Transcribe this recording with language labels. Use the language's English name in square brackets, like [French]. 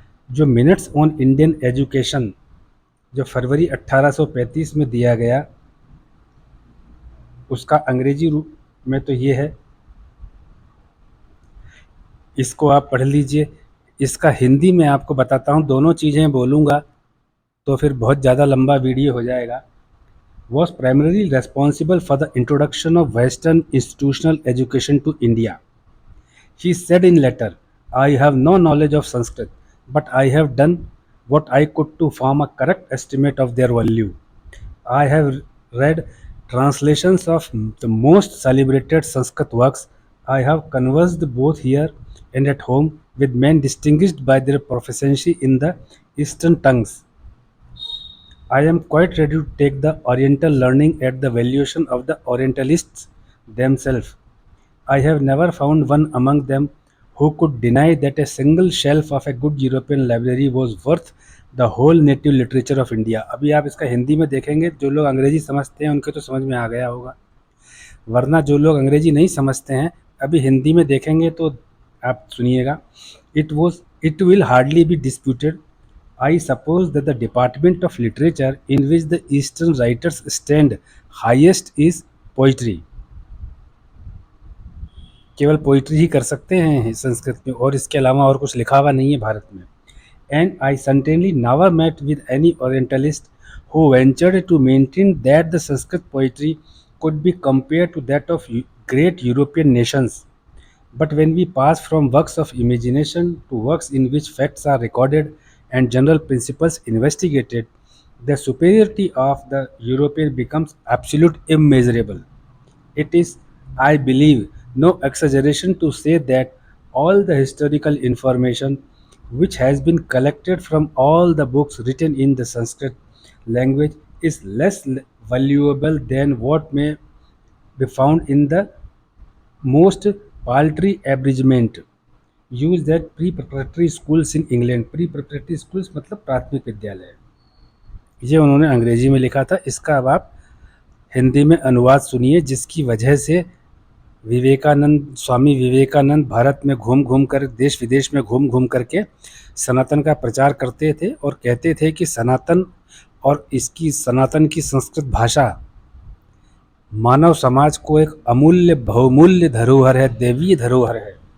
[Hindi] जो minutes on Indian education जो फरवरी 1835 में दिया गया, उसका अंग्रेजी रूप में तो ये है, इसको आप पढ़ लीजिए। इसका हिंदी में आपको बताता हूँ, दोनों चीज़ें बोलूँगा तो फिर बहुत ज़्यादा लंबा वीडियो हो जाएगा। [English] Was primarily responsible for the introduction of Western institutional education to India. He said in letter, I have no knowledge of Sanskrit, but I have done what I could to form a correct estimate of their value. I have read translations of the most celebrated Sanskrit works. I have conversed both here and at home with men distinguished by their proficiency in the Eastern tongues. I am quite ready to take the Oriental learning at the valuation of the Orientalists themselves. I have never found one among them who could deny that a single shelf of a good European library was worth the whole native literature of India. [Hindi] अभी आप इसका हिंदी में देखेंगे, जो लोग अंग्रेजी समझते हैं उनके तो समझ में आ गया होगा, वरना जो लोग अंग्रेजी नहीं समझते हैं अभी हिंदी में देखेंगे तो आप सुनिएगा। [English] It will hardly be disputed, I suppose, that the department of literature in which the Eastern writers stand highest is poetry. [Hindi] केवल पोइट्री ही कर सकते हैं संस्कृत में, और इसके अलावा और कुछ लिखा हुआ नहीं है भारत में। [English] And I certainly never met with any Orientalist who ventured to maintain that the Sanskrit poetry could be compared to that of great European nations. But when we pass from works of imagination to works in which facts are recorded and general principles investigated, the superiority of the European becomes absolute, immeasurable. It is, I believe, no exaggeration to say that all the historical information which has been collected from all the books written in the Sanskrit language is less valuable than what may be found in the most paltry abridgment used at pre-preparatory schools in England. [Hindi] Pre-preparatory schools मतलब प्राथमिक विद्यालय। ये उन्होंने अंग्रेजी में लिखा था। इसका अब आप हिंदी में अनुवाद सुनिए, जिसकी वजह से स्वामी विवेकानंद भारत में घूम घूम कर, देश विदेश में घूम घूम करके सनातन का प्रचार करते थे और कहते थे कि सनातन और सनातन की संस्कृत भाषा मानव समाज को एक अमूल्य बहुमूल्य धरोहर है, दैवीय धरोहर है।